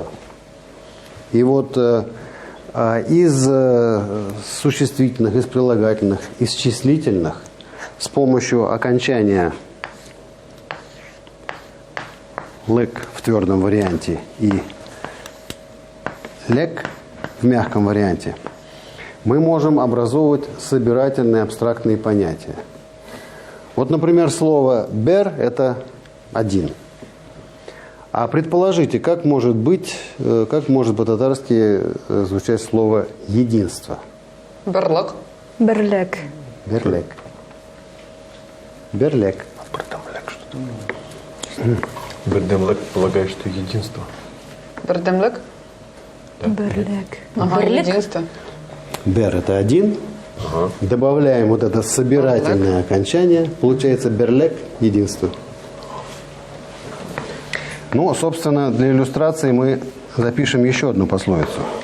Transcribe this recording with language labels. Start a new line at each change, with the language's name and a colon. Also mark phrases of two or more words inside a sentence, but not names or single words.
Russian: И вот из существительных, из прилагательных, из числительных с помощью окончания «лек» в твердом варианте и «лек» в мягком варианте мы можем образовывать собирательные абстрактные понятия. Вот, например, слово «бер» – это один. А предположите, как может по-татарски звучать слово «единство»? Берлок. Берлек.
Tatar: Берлек. Берлек.
Russian: Бердемлек полагает, что единство. Бердемлек. Берлек. Ага, единство. Бер – это один. Добавляем вот это собирательное окончание. Получается берлек – единство. Ну, собственно, для иллюстрации мы запишем еще одну пословицу.